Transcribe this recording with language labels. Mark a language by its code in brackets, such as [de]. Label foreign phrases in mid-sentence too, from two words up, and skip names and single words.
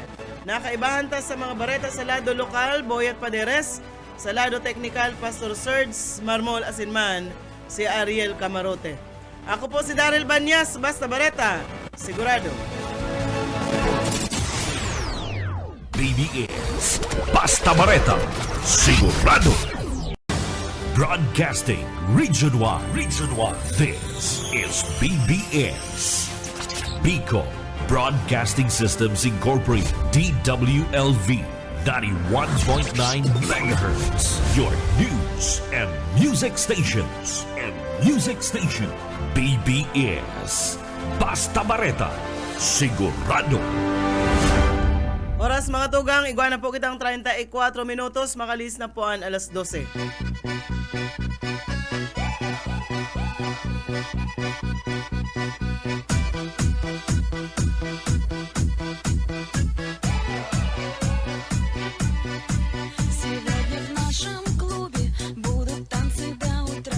[bik] Nakaibahan ta sa mga bareta sa lado lokal, Boyet Paderes, sa lado technical, Pastor Serge Marmol asin man si Ariel Camarote. Ako po si Daryl Banyas, Basta Bareta, sigurado. BBS Basta Bareta, sigurado. [en] Broadcasting Region 1. This is BBS. Bicol Broadcasting Systems Incorporated, DWLV 91.9 MHz. Your news and music stations. [bik] BBS Basta Bareta, sigurado. Oras mga tugang, iguana po kitang 34 minutos, makalis na po ang alas 12. [ru] Сегодня в нашем клубе будут танцы до утра.